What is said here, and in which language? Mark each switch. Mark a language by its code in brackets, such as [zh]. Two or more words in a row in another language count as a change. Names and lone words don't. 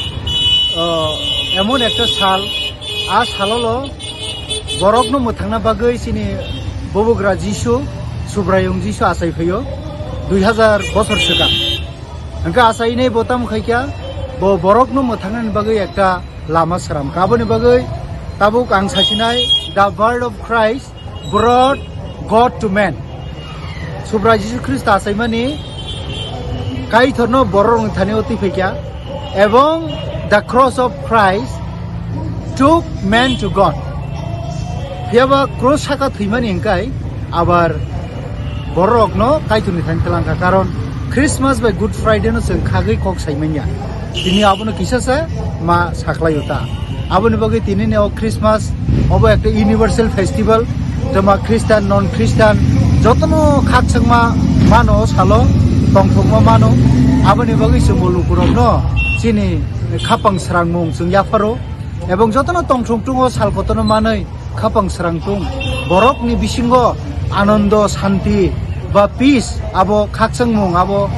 [brx] एमन एकटा साल आ सालावल बरकनो मोथांना बागै सिनि बबुग्रा जिसु सुब्रायं जिसु आसाय फैयो 2000 बोसोर सिगां ओंखाय आसायनाय बोताम खायखा बरकनो मोथांनानि बागै एकटा लामा साराम गाबोनि बागै ताबुक आं सासिनाय [en] The Word of Christ brought God to man [brx] सुब्रा जिसु ख्रिस्ट आसायमानि काइथरनो बरं थाने अति फैखा एवं [en] The Cross of Christ took man to God [brx] फियाबा क्रॉस साका थैमानि इंकाय आबार बरकनो काइथरनि थाने तलांका कारण क्रिसमास बाय गुड फ्राइडे नो जों खागै कक साइमानिया दिनै आबनो किसासा मा साख्लायोता आबनो बागै दिनै ने क्रिसमास अब एक [en] universal festival [brx] जमा [en] Christian non Christian [brx] जतनो खाकसंमा मानो सालो तंथंमा मानो आबनि बागै जों मुलुगफोरावनो जिनि खापां स्रांमुं जों याफारो एवं जतनो तंथंथुङो सालखतनो मानै खापां स्रांथुं बरकनि बिसिंगो आनंद शांति बा पीस आबो खाकसंमुं आबो